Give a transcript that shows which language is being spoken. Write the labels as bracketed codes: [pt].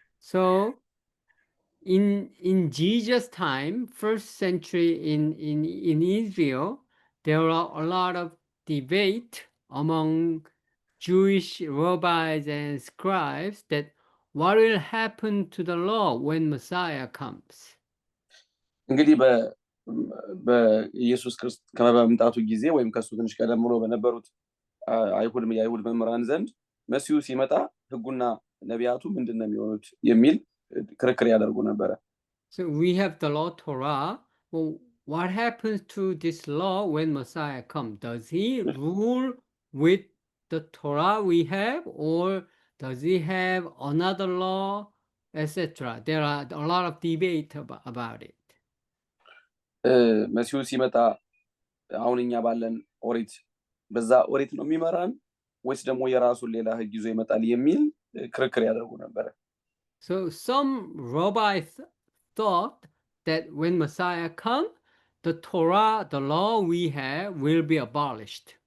[en] So in Jesus' time, first century in Israel, there were a lot of debate among Jewish rabbis and scribes that what will happen to the law when Messiah comes. [am] እንግዲህ በኢየሱስ ክርስቶስ ከመምጣቱ ጊዜ ወይም ከሱ ትንሽ ቀደም ብሎ በነበሩት የአይሁድ መምህራን ዘንድ መሲሁ ሲመጣ ሕጉና ነቢያቱ ምንድነው የሚሆኑት የሚል ክርክር ያደርጉ ነበረ። [en] So we have the law Torah. Well, what happens to this law when Messiah comes? Does he rule with the Torah we have, or does he have another law, etc.? There are a lot of debate about it. [am] መሲሁ ሲመጣ አሁን እኛ ባለን ኦሪት በዛ ኦሪት ነው የሚመራን ወይስ ደግሞ የራሱን ሌላ ሕግ ይዞ ይመጣል የሚል ክርክር ያደርጉ ነበረ። [en] So some rabbis thought that when Messiah comes, the Torah, the law we have, will be abolished.